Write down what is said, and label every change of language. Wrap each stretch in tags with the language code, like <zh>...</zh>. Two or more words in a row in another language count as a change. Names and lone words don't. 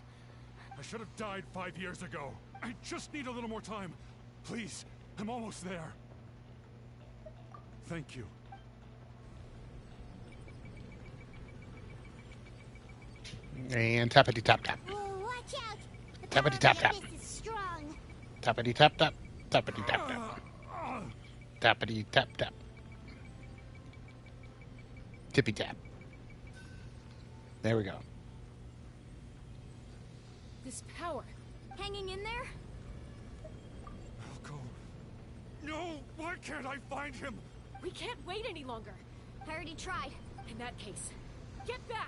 <en>I should have died 5 years ago. I just need a little more time. Please, I'm almost there. Thank you. And tappity tap tap. Oh, watch out! The Tappity power tap of tap. the abyss is strong. Tappity tap tap. Tappity tap tap. Tappity tap tap. Tippy tap. There we go. This power... Hanging in there? Malco. No! Why can't I find him? We can't wait any longer. I already tried. In that case, get back!</en>